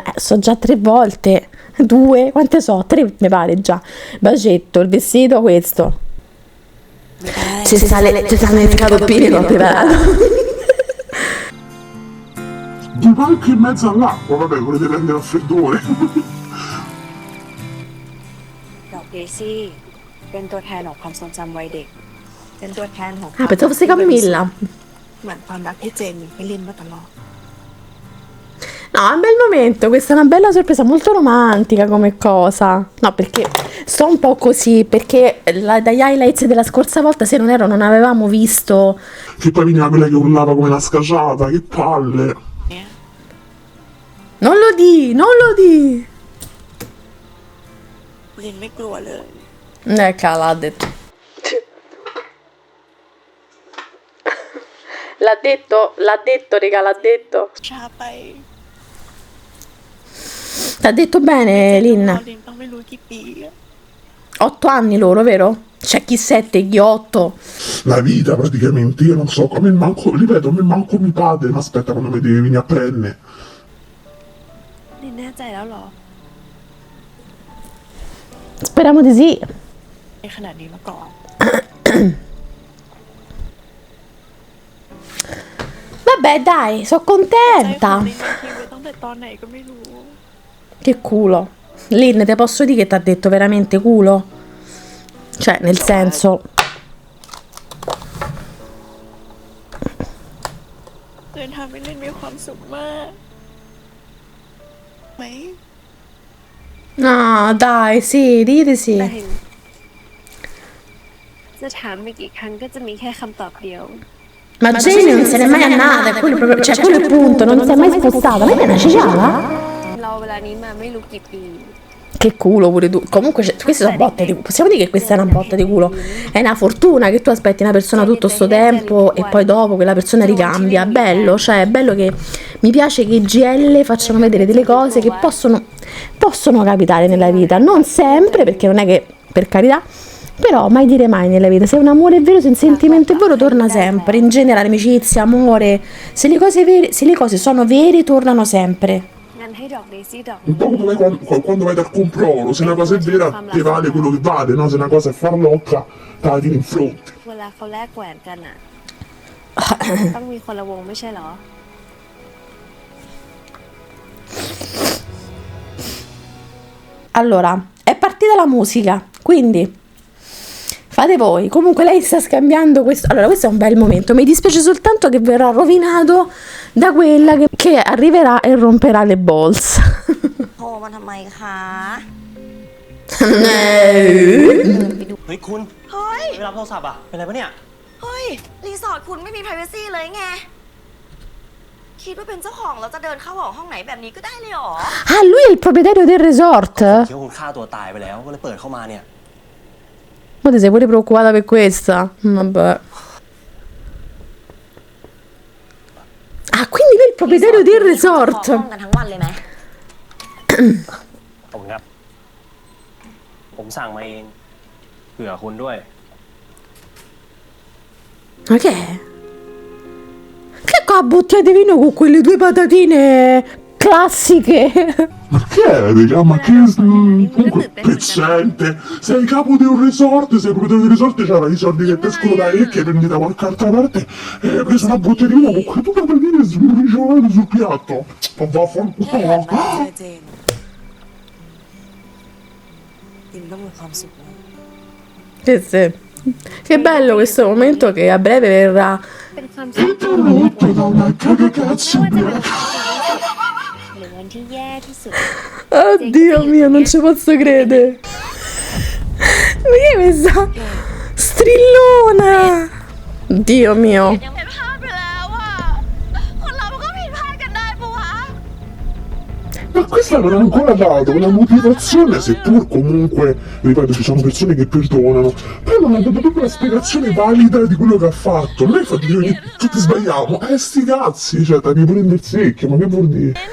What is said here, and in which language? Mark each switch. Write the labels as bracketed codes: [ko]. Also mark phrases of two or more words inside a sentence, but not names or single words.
[it] So già 3 volte. 2, quante so? 3 mi pare già. Bacetto, il vestito, questo. Ci sta nel cadoppino che ho preparato. 2 palchi in mezzo all'acqua, vabbè, volete prendere a freddore. [th] ดอกเดซี่เป็นตัวแทนของความทรงจำวัยเด็ก เป็นตัวแทนของ [it] Ah, pensavo fosse Camilla. [th] เหมือนความรักที่เจนมีให้ลินมาตลอด [it] No, è un bel momento, questa è una bella sorpresa, molto romantica come cosa. No, perché sto un po' così, perché dagli highlights della scorsa volta, se non erro, non avevamo visto... Che poi veniva quella che urlava come una scacciata, che palle. [th] เนี่ย [it] Non lo di! [th] ลินไม่กลัวเลย [it] L'ha detto. L'ha detto, raga, l'ha detto. [th] ช้าไป [it] T'ha detto bene, [th] รอ [it] Lin. [th] ลินต้องไม่รู้กี่ปีอะ [it] 8 anni loro, vero? C'è chi 7, chi 8. La vita praticamente, io non so come manco, ripeto, me manco mi padre, ma aspetta quando mi devi venire a prendere. [th] ลินแน่ใจแล้วเหรอ [it] Speriamo di sì. [th] ในขนาดนี้มาก่อน [it] Vabbè, dai, sono [th] ใจของ [it] contenta. [th] ลินมันทิ้งไว้ตั้งแต่ตอนไหนก็ไม่รู้ [it] Che culo. Lin, te posso dire che t'ha detto veramente culo? Cioè, nel senso... [th] เดินทางไปลินมีความสุขมากไหม [it] No, dai, sì, dite sì. [th] แต่ถึงจะถามไปกี่ครั้งก็จะมีแค่คำตอบเดียว [it] Ma Jenny non se n'è mai andata, quello è proprio, cioè quello è il punto, non si è mai spostata. Ma è una cicciava? [th] เราเวลานี้มาไม่รู้กี่ปี [it] Che culo pure tu. Comunque, queste sono botte di culo. Possiamo dire che questa è una botta di culo. È una fortuna che tu aspetti una persona tutto sto tempo e poi dopo quella persona ricambia. Bello, cioè, è bello che mi piace che i GL facciano vedere delle cose che possono capitare nella vita. Non sempre, perché non è che, per carità, però mai dire mai nella vita. Se un amore è vero, se un sentimento è vero, torna sempre. In generale, amicizia, amore, se le cose sono vere, tornano sempre. [th] งั้นให้ดอกเดซี่ดอก [it] Un po' come quando vai dal controllo, se una cosa è vera ti vale quello che vale, no? Se una cosa è farlocca, te la tiri in fronte. [th] เวลาเขาแลกแหวนกันอ่ะ ต้องมีคนละวงไม่ใช่เหรอ [it] Allora, è partita la musica, quindi fate voi. Comunque lei sta scambiando questo. Allora, questo è un bel momento. Mi dispiace soltanto che verrà rovinato da quella che arriverà e romperà le balls. [th] โทรมาทำไมคะ เฮ้ยคุณ เฮ้ย ไม่รับโทรศัพท์อ่ะ เป็นไรปะเนี่ย เฮ้ย รีสอร์ทคุณไม่มี privacy เลยไง คิดว่าเป็นเจ้าของแล้วจะเดินเข้าออกห้องไหนแบบนี้ก็ได้เลยเหรอ [it] Ah, lui è il proprietario del resort? [th] คิดว่าคุณฆ่าตัวตายไปแล้ว ก็เลยเปิดเข้ามาเนี่ย [it] Ma ti sei pure preoccupata per questa? Vabbè. Ah, quindi lui è il proprietario del [th] ขอ [it] resort. [th] ห้องกันทั้งวันเลยไหม ขอบคุณครับ ผมสั่งมาเอง เผื่อคุณด้วย [it] Ma che è? Che qua bottiglia di vino con quelle 2 patatine classiche? Ma che è, raga? Ma che... Comunque, pezzente. Sei capo di un resort, sei proprietario del resort, c'avrai i soldi che ti escono da che prendi da qualche altra parte e hai preso una bottiglia di vino con quelle 2 patatine sbriciolate sul piatto. Ma vaffanculo. [th] เจอเจนลินต้องมีความสุขนะ [it] Sì, sì. Che bello questo momento che a breve verrà. [th] เป็นความสุข [it] Interrotto da una cagacazzo [th] ไม่ว่าจะ [it] ubriaca. [th] เป็นวันที่ดีหรือวันที่แย่ที่สุด [it] Oddio mio, non ci posso credere. Ma che è questa strillona? Dio mio. [th] ยังเป็นพลาดไปแล้วอะคนเรามันก็ผิดพลาดกันได้ปะวะ [it] Ma questa non ha ancora dato una motivazione, seppur comunque, ripeto, ci sono persone che perdonano, però non ha dato proprio una spiegazione valida di quello che ha fatto. Non è fatto dire che tutti sbagliamo, sti cazzi, cioè, devi prendere il secchio, ma che vuol dire?